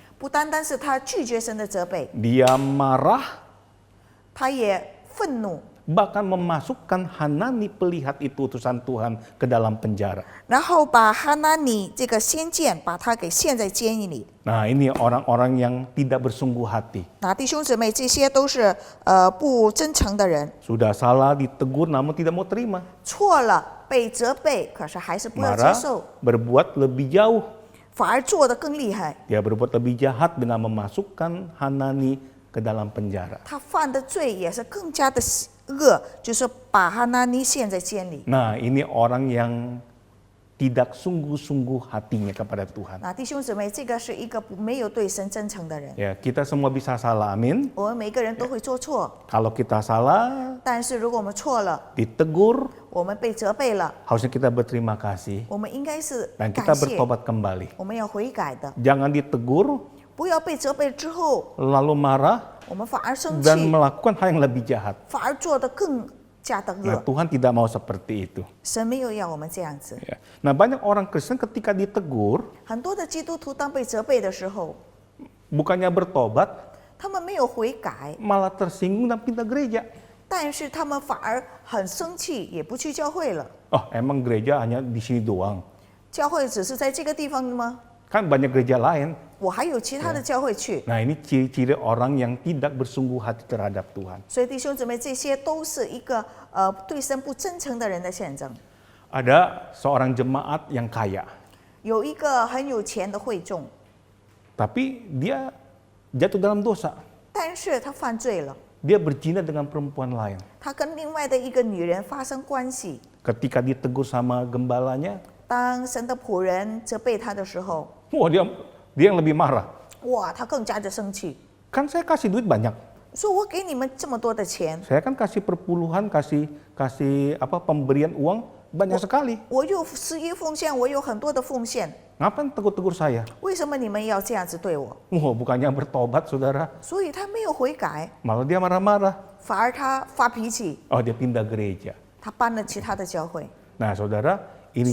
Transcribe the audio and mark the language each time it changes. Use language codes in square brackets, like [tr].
[zh] 不单单是他拒绝神的责备， [id] dia marah, [zh] 他也愤怒， [id] bahkan memasukkan Hanani pelihat itu utusan Tuhan ke dalam penjara. [zh] 然后把哈拿尼这个先见把他给陷在监狱里。 [id] Nah, ini orang-orang yang tidak bersungguh hati. [zh] 那弟兄姊妹，这些都是不真诚的人， [id] Sudah salah ditegur namun tidak mau terima. [zh] 错了被责备，可是还是不要接 [id] Marah, [zh] 受， [id] berbuat lebih jauh. [zh] 反而做得更厉害。 [id] Dia berbuat lebih jahat dengan memasukkan Hanani ke dalam penjara. [zh] 他犯的罪也是更加的恶，就是把哈拿尼陷在监里。 [id] Nah, ini orang yang tidak sungguh-sungguh hatinya kepada Tuhan. [zh] 那弟兄姊妹，这个是一个没有对神真诚的人。 [id] Ya, kita semua bisa salah, amin. [zh] 我们每个人都会做错， [id] Kalau kita salah, [zh] 但是如果我们错了， [id] ditegur, [zh] 我们被责备了， [id] harusnya kita berterima kasih [zh] 我们应该是 [id] dan [zh] 感 [id] kita [zh] 谢， [id] bertobat kembali. [zh] 我们要悔改的， [id] Jangan ditegur, [zh] 不要被责备之后， [id] lalu marah [zh] 我们反而生 [id] dan [zh] 气， [id] melakukan hal yang lebih jahat. [zh] 反而做得更加的 [id] Nah, Tuhan tidak mau seperti itu. [zh] 神没有要我们这样子。 [id] Ya. Nah, banyak orang Kristen ketika ditegur, [zh] 很多的基督徒当被责备的时候， [id] bukannya bertobat, [zh] 他们没有悔改， [id] malah tersinggung dan pindah gereja. [zh] 但是他们反而很生气，也不去教会了。 [id] Oh, emang gereja hanya di sini doang? [zh] 教会只是在这个地方吗？ [id] Kan banyak gereja lain. [zh] 我还有其他的教会去。 [id] Nah, ini ciri-ciri orang yang tidak bersungguh hati terhadap Tuhan. [zh] 所以弟兄姊妹，这些都是一个对神不真诚的人的象征。 [id] Ada seorang jemaat yang kaya, [zh] 有一个很有钱的会众， [id] tapi dia jatuh dalam dosa. [zh] 但是他犯罪了， [id] Dia berzina dengan perempuan lain. [zh] 他跟另外的一个女人发生关系。 [id] Ketika ditegur sama gembalanya, [zh] 当神的仆人责备他的时候， [id] wah dia yang lebih marah. [zh] 哇，他更加的生气， [id] Kan saya kasih duit banyak. [zh] 说我给你们这么多的钱， [id] Saya kan kasih perpuluhan, kasih pemberian uang banyak sekali. [zh] 我又十一奉献，我有很多的奉献， [id] Ngapain tegur-tegur saya? [zh] 为什么你们要这样子对我？ [id] Wah, bukannya bertobat, saudara. [zh] 所以他没有悔改， [id] Malah dia marah-marah. [zh] 反而他发脾气， [id] Oh, dia pindah gereja. [zh] 他搬了其他的教会。 [id] Nah, saudara, ini